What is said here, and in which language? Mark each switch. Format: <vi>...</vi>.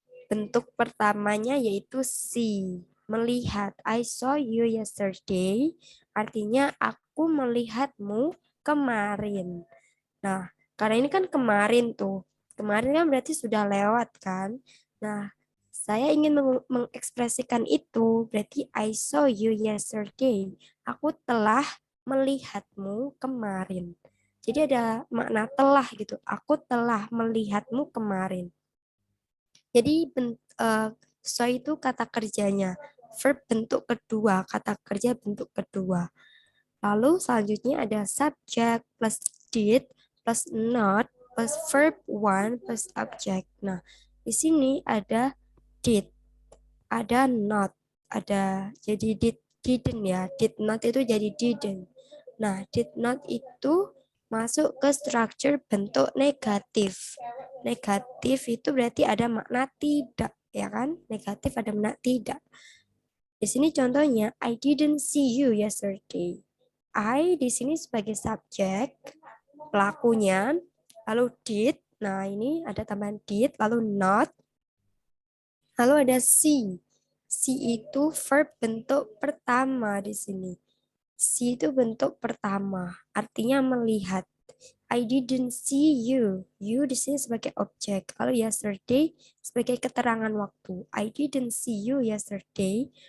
<id>Bentuk pertamanya yaitu see, melihat.</id> <en>I saw you yesterday,</en> <id>artinya aku melihatmu kemarin. Nah, karena ini kan kemarin tuh. Kemarin kan berarti sudah lewat kan. Nah, saya ingin mengekspresikan itu. Berarti</id> <en>I saw you yesterday.</en> <id>Aku telah melihatmu kemarin. Jadi ada makna telah gitu. Aku telah melihatmu kemarin. Jadi so itu kata kerjanya. Verb bentuk kedua, kata kerja bentuk kedua. Lalu selanjutnya ada</id> <en>subject plus did plus not plus verb one plus object.</en> <id>Nah, di sini ada did, ada not, ada jadi didn't ya. Did not itu jadi didn't. Nah, did not itu masuk ke structure bentuk negatif. Negatif itu berarti ada makna tidak, ya kan? Negatif ada makna tidak. Di sini contohnya,</id> <en>I didn't see you yesterday.</en> <id>I di sini sebagai subjek, pelakunya, lalu did, nah ini ada tambahan did, lalu not, lalu ada see. See itu verb bentuk pertama di sini. See itu bentuk pertama, artinya melihat.</id> <en>I didn't see you. You</en> <id>di sini sebagai objek. Kalau yesterday sebagai keterangan waktu.</id> <en>I didn't see you yesterday.</en>